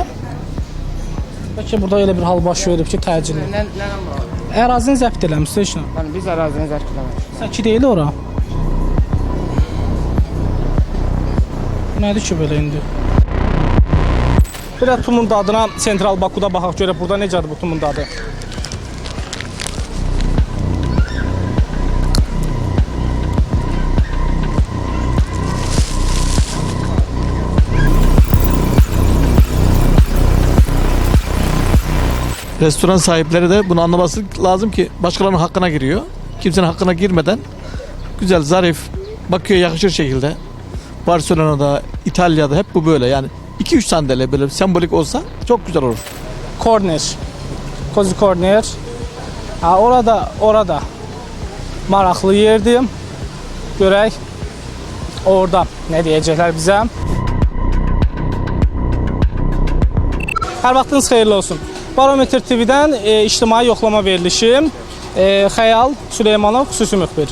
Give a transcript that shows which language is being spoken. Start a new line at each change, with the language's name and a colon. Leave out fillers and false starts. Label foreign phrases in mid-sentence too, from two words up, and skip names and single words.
Azerbaijani: Bəlkə burada elə bir hal baş verib ki, təcili. Nə var? Ərazini zəbt eləmişsiniz işlə. Yəni biz ərazini zərf eləmədik. Səki deyil ora. Nədir ki belə indi? Bir də tumun dadına Sentral Bakuda baxaq görək burada necədir bu tumun dadı.
Turkish: Restoran sahipleri de bunu anlaması lazım ki başkalarının hakkına giriyor. Kimsenin hakkına girmeden güzel, zarif, Bakü'ye yakışır şekilde. Barcelona'da, İtalya'da hep bu böyle. Yani 2-3 sandalye böyle sembolik olsa çok güzel olur. Corner. Cozy Corner.
Azerbaijani: Ha, orada maraqlı yerdir. Görək orada nə deyəcəklər bizə. Hər vaxtınız xeyirli olsun. Barometr TV-dən ictimai yoxlama verilişi Xəyal Süleymanov, xüsusi müxbir.